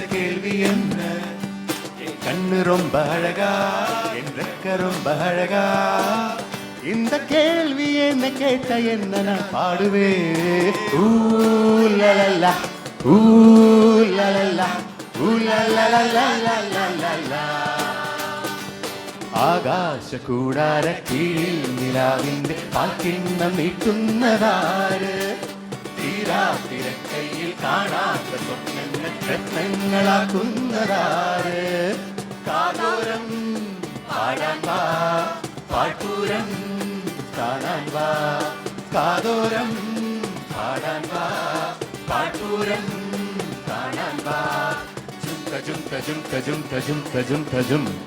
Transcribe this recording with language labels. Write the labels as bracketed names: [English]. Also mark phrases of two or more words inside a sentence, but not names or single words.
[Tamil] கேள்வி என்ன கண்ணு ரொம்ப அழகா என் ரெக்க ரொம்ப அழகா இந்த கேள்வி என்ன கேட்ட என்ன நான் பாடுவேன் ஊலலலா ஊலலலா [Malayalam] ஊலலலலலலலலா ആകാശ കൂടാര കീഴിൽ നിലാവിന്റെ പാൽക്കിണ്ണം നീട്ടുന്നതാര് തീരാത്തിരക്കയിൽ കാണാത്ത സ്വപ്നങ്ങൾ രത്നങ്ങളാക്കുന്നതാര് കാതോരം പാടാൻ വാ പാഴ്പൂരം കാണാൻ വാ കാതോരം പാടാൻ വാ പാഴ്പൂരം കാണാൻ വാ ജുംക ജുംക ജുംക ജുംക ജുംക ജുംക ജും